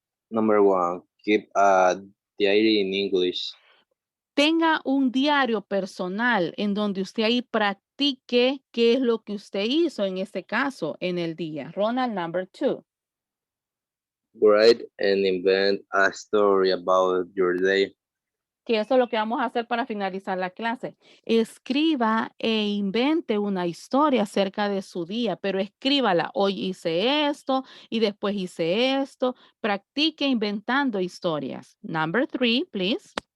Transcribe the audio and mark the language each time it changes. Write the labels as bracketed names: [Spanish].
[English] Number 1, keep a diary in English. [Spanish] Tenga un diario personal en donde usted ahí practique qué es lo que usted hizo en este caso en el día. [English] Ronald, number 2. Write and invent a story about your day. [Spanish] que eso es lo que vamos a hacer para finalizar la clase. Escriba e invente una historia acerca de su día, pero escríbala. Hoy hice esto y después hice esto. Practique inventando historias. [English] Number 3, please.